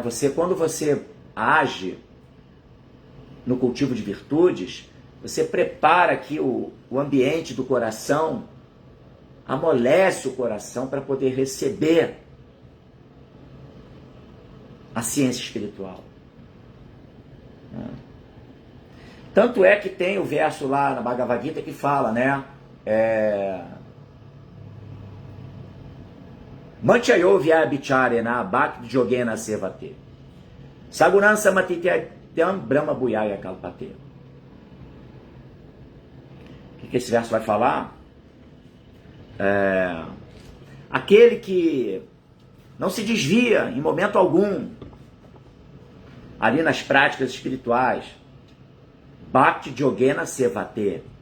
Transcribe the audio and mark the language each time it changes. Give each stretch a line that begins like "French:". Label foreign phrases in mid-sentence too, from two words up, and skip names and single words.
Portuguese: Quando você age no cultivo de virtudes, você prepara aqui o ambiente do coração, amolece o coração para poder receber a ciência espiritual. Tanto é que tem o verso lá na Bhagavad Gita que fala, né?
Sanskrit: मञ्चयो व्यभिचारेण भक्ति योगेन सेवते. सगुणान् समतीत्यत्यं ब्रह्म भूयाय कल्पते.
Portuguese: O que esse verso vai falar? Aquele que não se desvia em momento algum ali nas práticas espirituais,
Sanskrit: भक्ति योगेन सेवते,